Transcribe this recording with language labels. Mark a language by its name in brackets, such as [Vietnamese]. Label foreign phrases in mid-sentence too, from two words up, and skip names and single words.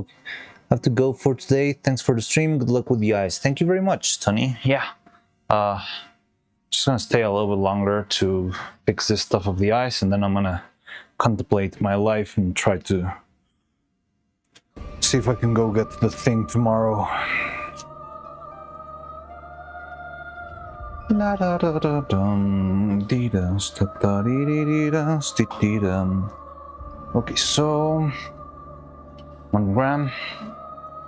[English] I have to go for today. Thanks for the stream. Good luck with the eyes. Thank you very much, Tony. Yeah. Just gonna stay a little bit longer to fix this stuff of the eyes, and then I'm gonna contemplate my life and try to see if I can go get the thing tomorrow. La da da da dum dee da sta da dee dee dee da sti dee dum. Okay, so 1 gram.